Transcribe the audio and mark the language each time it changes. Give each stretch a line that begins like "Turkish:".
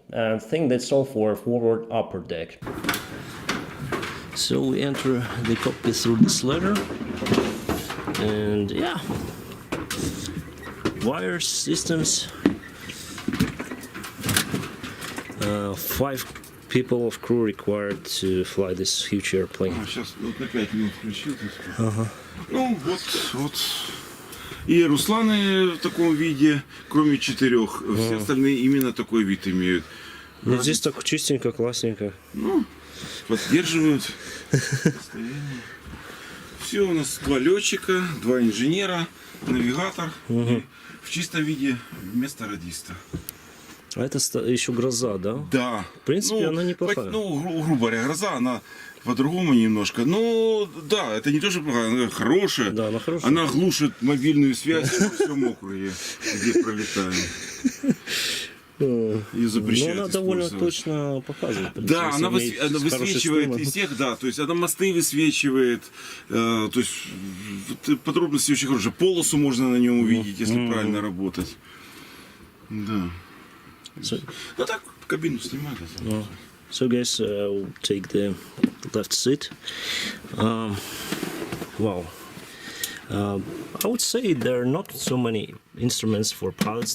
English: And I think that's all for forward upper deck. So we enter the cockpit through this ladder, and yeah, wire systems. 5 people of crew required to fly this huge airplane.
Russian: Сейчас вот на 5 минут включил. Ну вот. И Русланы в таком виде, кроме 4. Все остальные именно такой вид имеют. Ну здесь так чистенько, классненько. Ну, поддерживают состояние. Все, у нас 2 летчика, 2 инженера, навигатор. И в чистом виде вместо радиста. А это еще гроза, да? Да. В принципе, она неплохая. Ну, грубо говоря, гроза, она по-другому немножко. Ну, да, это не то, что плохая, она хорошая. Да, она хорошая. Она глушит мобильную связь во всем округе, где пролетаем. Ее запрещают. Но она довольно точно показывает. Да, она высвечивает из всех, да, то есть она мосты высвечивает, то есть подробности очень хорошие. Полосу можно на нем увидеть, если правильно работать. Да. Ну так, кабину снимать.
English: So guys, we'll take the left seat. Wow. I would say there are not so many instruments for pilots.